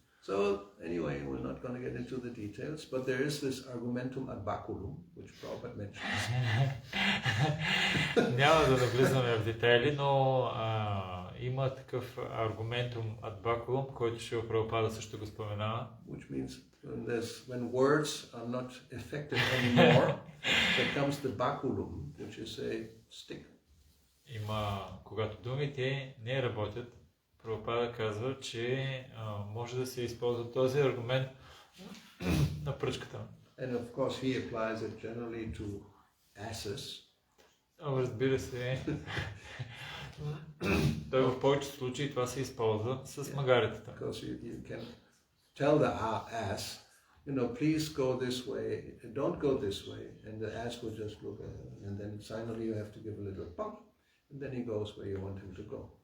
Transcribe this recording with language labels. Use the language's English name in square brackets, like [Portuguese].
[English] So anyway, we're not going to get into the details, but there is this argumentum ad baculum, which Prabhupada mentions. [Bulgarian] Няма да навлизаме в детайли, но има такъв аргументум ad baculum, който Шрила Прабхупада също го споменава. [English] Which means when words are not effective anymore, there comes the baculum, which is a stick. [Bulgarian] Когато думите не работят, Прабхупада казва, че може да се използва този аргумент на пръчката. [English] And of course he applies it generally to asses. [Bulgarian] Разбира се, той в повечето случаи това се използва с магаретата. [English] Because you can tell the ass, please go this way, don't go this way, and the ass will just look at it, and then finally you have to give a little bump, and then he goes where you want him to go.